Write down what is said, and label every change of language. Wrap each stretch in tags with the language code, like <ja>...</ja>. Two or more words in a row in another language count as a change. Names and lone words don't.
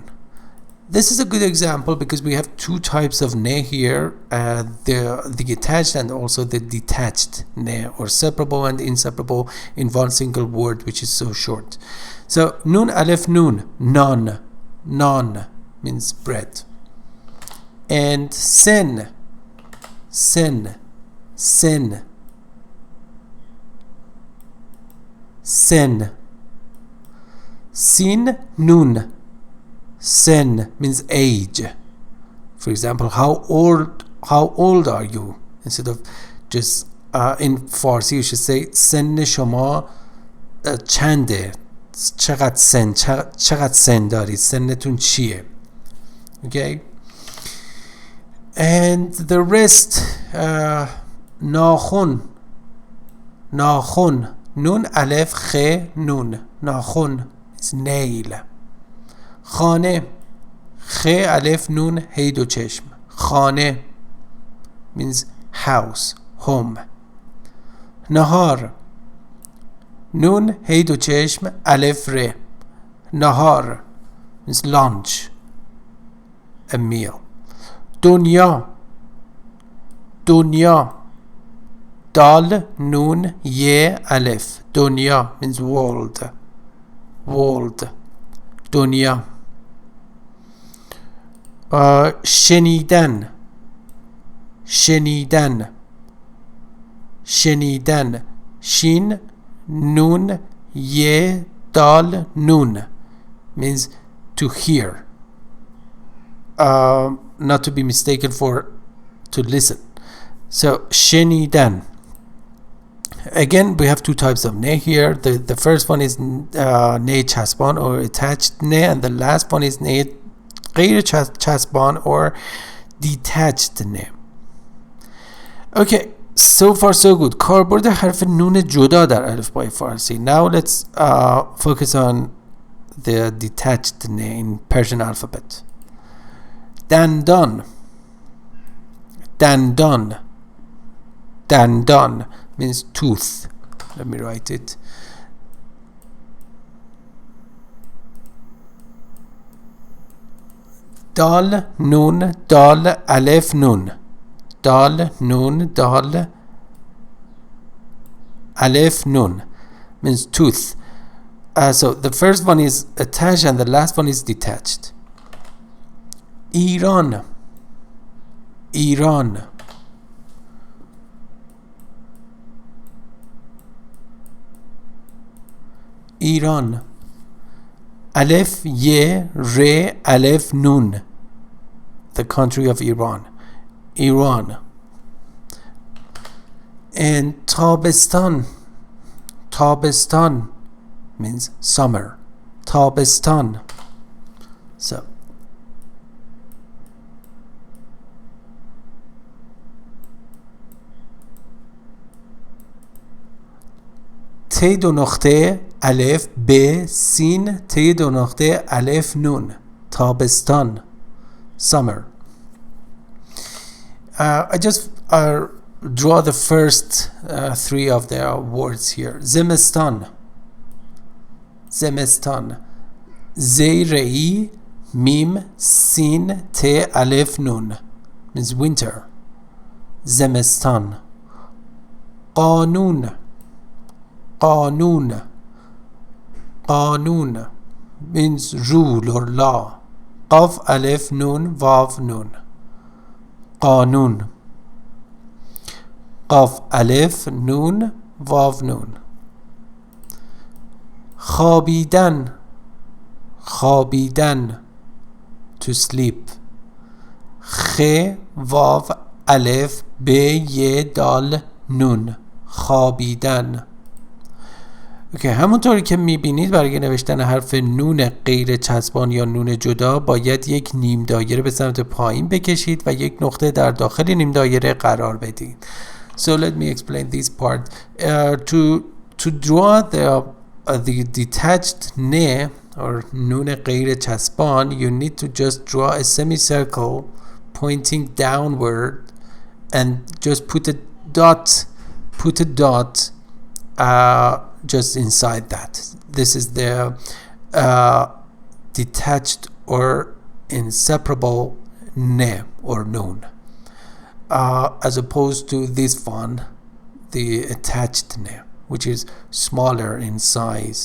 <en>This is a good example because we have two types of ne here, the attached and also the detached ne, or separable and inseparable in one single word, which is so short. So,</en> <fa>نون، الف نون، نان.</fa> <en>Non means bread.</en> <fa>And سن. سن، سن، سن. سین، نون. سن means age.</fa> <en>For example, how old are you? Instead of just in Farsi you should say</en> <fa>سن شما چنده؟ چقدر سن دارید؟ سنتون چیه؟</fa> <en>Okay? And the rest,</en> <fa>ناخن. ناخن. نون الف خ نون.</fa> <en>ناخن is nail.</en> <fa>خانه. خ الف نون هی دو چشم. خانه</fa> <en>means house, home.</en> <fa>نهار. نون هی دو چشم الف ر.</fa> <en>نهار means lunch, a meal.</en> <fa>دنیا. دنیا. دال نون ی الف.</fa> <en>دنیا means world. World.</en> <fa>دنیا. شنیدن. شنیدن. شنیدن. شین نون ی دال نون</fa> <en>means to hear. Not to be mistaken for to listen. So شنیدن. Again, we have two types of ne here. The first one is</en> <fa>ن چسبان</fa> <en>or attached ne, and the last one is</en> <fa>ن غیر چسبان</fa> <en>or detached ne. Okay, so far so good.</en> <fa>کاربرد حرف نون جدا در الفبای فارسی.</fa> <en>Now let's focus on the detached ne in Persian alphabet.</en> <fa>دندان. دندان.</fa> <en>دندان means tooth. Let me write it.</en> <fa>دال نون دال الف نون. دال نون دال الف نون</fa> <en>means tooth. So the first one is attached and the last one is detached.</en> <fa>ایران. ایران. ایران. الف ی ر الف نون.</fa> <en>The country of Iran. Iran. And تابستان. تابستان means summer.</en> <fa>تابستان. So ت دو نقطه الف ب سین ت دو نقطه الف نون. تابستان.</fa> <en>Summer. I just draw the first three of the words here.</en> <fa>زمستان. زمستان. زیر ای میم سین ت الف نون</fa> <en>means winter.</en> <fa>زمستان. قانون. قانون. قانون means rule or law. قاف الف نون واو نون. قانون. قاف الف نون واو نون. خوابیدن. خوابیدن</fa> <en>to sleep.</en> <fa>خ واو الف ب ی دال نون. خوابیدن. اوکی، همونطوری که میبینید برای نوشتن حرف نون غیر چسبان یا نون جدا باید یک نیم دایره به سمت پایین بکشید و یک نقطه در داخل نیم دایره قرار بدید.</fa> <en>So let me explain this part. To draw the detached ne or</en> <fa>نون غیر چسبان,</fa> <en>you need to just draw a semicircle pointing downward and just put a dot just inside that. This is the detached or inseparable ne or noon, as opposed to this one, the attached ne, which is smaller in size.</en>